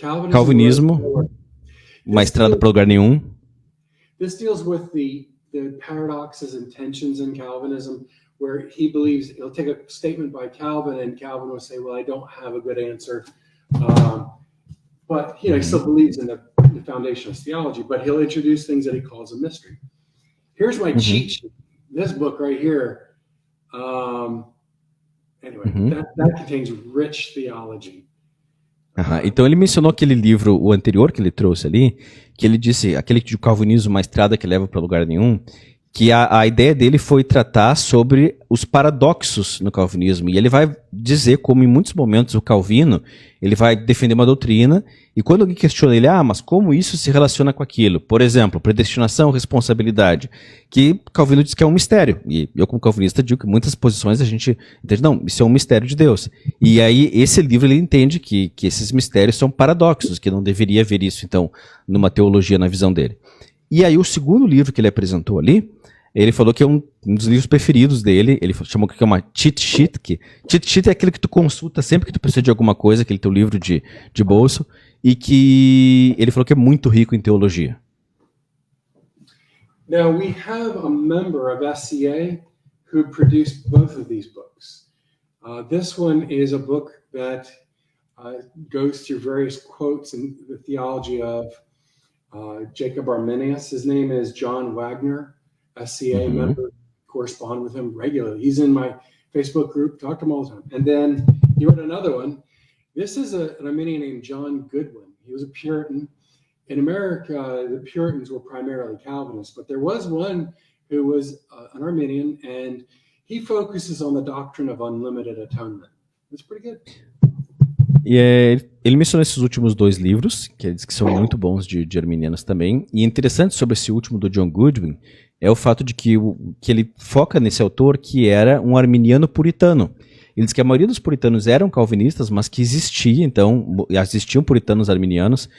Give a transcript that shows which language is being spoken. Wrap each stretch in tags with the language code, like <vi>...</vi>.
<pt>Calvinismo, uma estrada para lugar nenhum.</pt> <en>This deals with the paradoxes and tensions in Calvinism, where he believes he'll take a statement by Calvin, and Calvin will say, "Well, I don't have a good answer," but he still believes in the foundationalist theology. But he'll introduce things that he calls a mystery. Here's my cheat sheet. This book right here. Anyway, that contains rich theology.</en> <pt>Então ele mencionou aquele livro, o anterior que ele trouxe ali, que ele disse, aquele de calvinismo, uma estrada que leva para lugar nenhum, que a ideia dele foi tratar sobre os paradoxos no calvinismo. E ele vai dizer como em muitos momentos o Calvino, ele vai defender uma doutrina, e quando alguém questiona ele, mas como isso se relaciona com aquilo? Por exemplo, predestinação, responsabilidade, que Calvino diz que é um mistério. E eu, como calvinista, digo que muitas posições a gente entende, não, isso é um mistério de Deus. E aí, esse livro, ele entende que esses mistérios são paradoxos, que não deveria haver isso, então, numa teologia, na visão dele. E aí, o segundo livro que ele apresentou ali, ele falou que é um dos livros preferidos dele. Ele chamou que é uma cheat sheet. Cheat sheet é aquele que tu consulta sempre que tu precisa de alguma coisa, aquele teu livro de bolso, e que ele falou que é muito rico em teologia.</pt> <en>Now we have a member of SCA who produced both of these books. This one is a book that goes through various quotes in the theology of Jacob Arminius. His name is John Wagner. SCA member, correspond with him regularly. He's in my Facebook group, talk to him all the time. And then he wrote another one. This is an Arminian named John Goodwin. He was a Puritan. In America, the Puritans were primarily Calvinists, but there was one who was an Arminian, and he focuses on the doctrine of unlimited atonement. It's pretty good.</en> <pt>E ele mencionou esses últimos 2 livros, que ele diz que são muito bons de arminianos também. E interessante sobre esse último do John Goodwin é o fato de que ele foca nesse autor que era um arminiano puritano. Ele diz que a maioria dos puritanos eram calvinistas, mas que existiam puritanos arminianos.</pt>